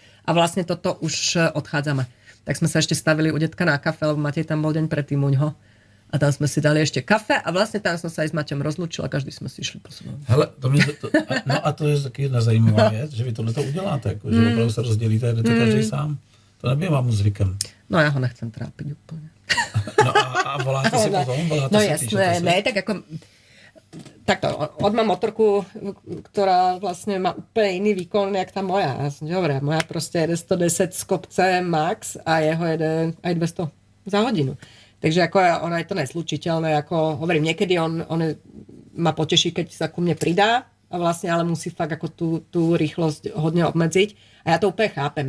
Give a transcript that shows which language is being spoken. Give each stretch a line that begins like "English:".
Slovak: A vlastne toto už odchádzame. Tak sme sa ešte stavili u detka na kafe, lebo Matej tam bol deň predtým uňho. A tam sme si dali ešte kafe a vlastne tam som sa aj s Maťom rozlúčila, každý jsme si išli po sobě.
Czech: Hele, a to je taky jedna zajímavá věc, že vy tohle to uděláte, jako, že opravdu se rozdělíte a jdete každý sám. To nebývá mu zvykem. No já ho nechcem trápit úplně. No a voláte si potom? No jasné, ne, tak jako...
Slovak: Takto, on má motorku, ktorá vlastne má úplne iný výkon, jak tá moja. Ja som hovorila, moja proste jede 110 z kopce max a jeho jede aj 200 za hodinu. Takže ako ono je to neslučiteľné, ako hovorím, niekedy on ma poteší, keď sa ku mne pridá a vlastne ale musí fakt ako tú rýchlosť hodne obmedziť. A ja to úplne chápem.